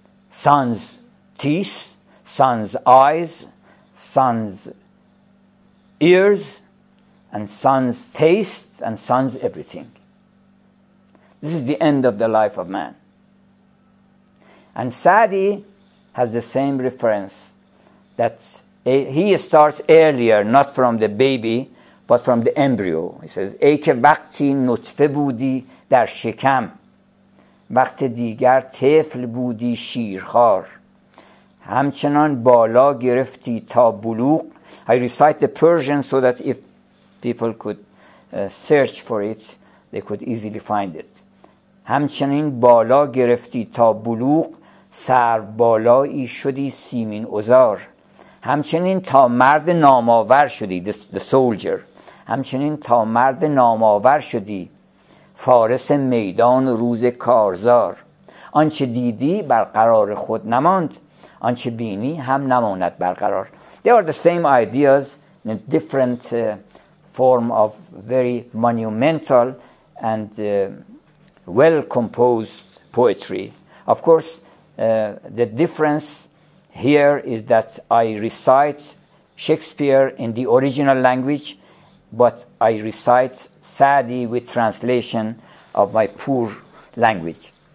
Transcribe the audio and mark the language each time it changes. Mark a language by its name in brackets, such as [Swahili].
[English] Son's teeth, son's eyes, son's ears, and son's taste, and son's everything. This is the end of the life of man. And Sa'di has the same reference, that he starts earlier, not from the baby, but from the embryo. He says, [Persian] ای که وقتی نطفه بودی در شکم، وقت دیگر طفل بودی شیرخوار، همچنان بالا گرفتی تا بلوغ. [English] I recite the Persian so that if people could search for it, they could easily find it. [Persian] همچنین بالا گرفتی تا بلوغ، سر بالایی شدی سیمین ازار. همچنین تا مرد نامآور شدی، [English] the soldier. [Persian] همچنین تا مرد نامآور شدی، فارس میدان روز کارزار. آنچه دیدی برقرار خود نماند، آنچه بینی هم نماند برقرار. [English] They are the same ideas in a different form of very monumental and well-composed poetry. Of course, the difference here is that I recite Shakespeare in the original language, but I recite Sa'di with translation of my poor language.